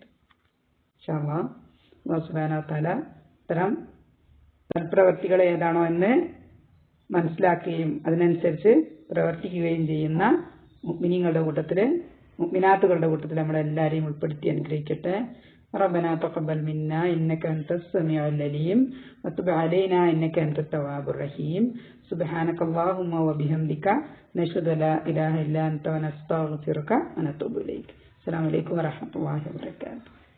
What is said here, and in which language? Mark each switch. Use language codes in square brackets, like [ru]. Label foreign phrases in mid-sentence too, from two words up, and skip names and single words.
[ar] إن شاء الله الله سبحانه وتعالى [ml] ഇത്തരം സൽപ്രവർത്തികൾ ഏതാണോ എന്ന് മനസ്സിലാക്കുകയും അതിനനുസരിച്ച് പ്രവർത്തിക്കുകയും ചെയ്യുന്ന മുഅ്മിനീങ്ങളുടെ കൂട്ടത്തിൽ മുഅ്മിനാത്തുകളുടെ കൂട്ടത്തിൽ നമ്മളെല്ലാവരെയും ഉൾപ്പെടുത്തി അനുഗ്രഹിക്കട്ടെ. [ar] ربنا تقبل منا إنك أنت السميع العليم وتب علينا إنك أنت التواب الرحيم سبحانك اللهم وبحمدك نشهد لا إله إلا أنت ونستغفرك ونتوب إليك. السلام عليكم ورحمة الله وبركاته.